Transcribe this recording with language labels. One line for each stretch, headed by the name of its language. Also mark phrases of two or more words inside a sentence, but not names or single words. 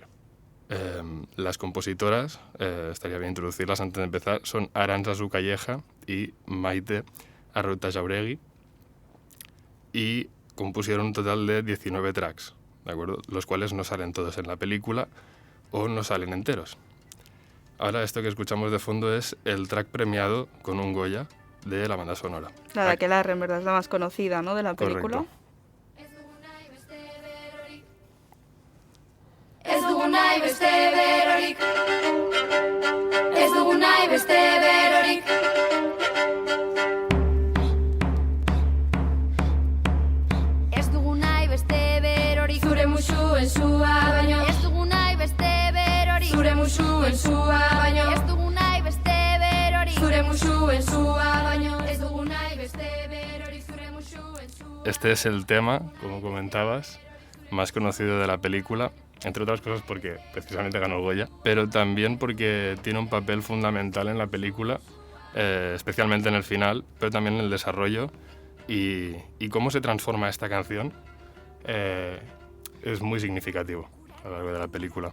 Spanish: Las compositoras, estaría bien introducirlas antes de empezar, son Arantxa Calleja y Maite Arrauta Jauregui y compusieron un total de 19 tracks, ¿de acuerdo? Los cuales no salen todos en la película o no salen enteros. Ahora esto que escuchamos de fondo es el track premiado con un Goya de la banda sonora. La de Aquelarre, en verdad, es la más conocida, ¿no?, de la película. Correcto.
Basque: Ez dugu nahi beste berorik. Ez dugu nahi beste berorik. Ez dugu nahi beste berorik. Zure musuen sua baino. Ez dugu nahi beste berorik. Zure musuen sua baino. Ez dugu nahi beste berorik. Zure musuen sua baino. Ez dugu nahi beste berorik. Zure musuen sua.
Spanish: Este es el tema, como comentabas, más conocido de la película, entre otras cosas porque precisamente ganó el Goya, pero también porque tiene un papel fundamental en la película, especialmente en el final, pero también en el desarrollo y cómo se transforma esta canción es muy significativo a lo largo de la película.